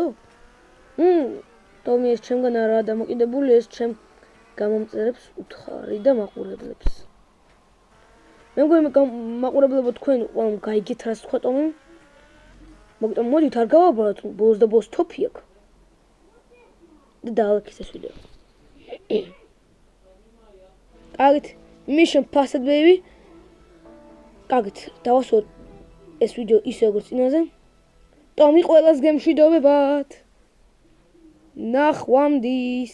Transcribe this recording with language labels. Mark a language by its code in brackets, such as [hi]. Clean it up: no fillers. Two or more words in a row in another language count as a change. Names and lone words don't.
[ka] ტომი ეს ჩემგან არაა დამოკიდებული, ეს ჩემ გამომწერებს უთხარი და მაყურებლებს. მე მგონი მაყურებლებო თქვენ ყველამ გაიგეთ რას თქვა ტომი? მაგრამ მოდით არ გავაბაროთ, ბოლოს და ბოლოს თოფი აქვს. და დალექეს ეს ვიდეო. კარგით, [en] mission passed baby. [ka] კარგით, დავასრულოთ ეს ვიდეო ისე როგორც წინაზე. ტომი ყველას გემშვიდობებათ. ნახვამდის.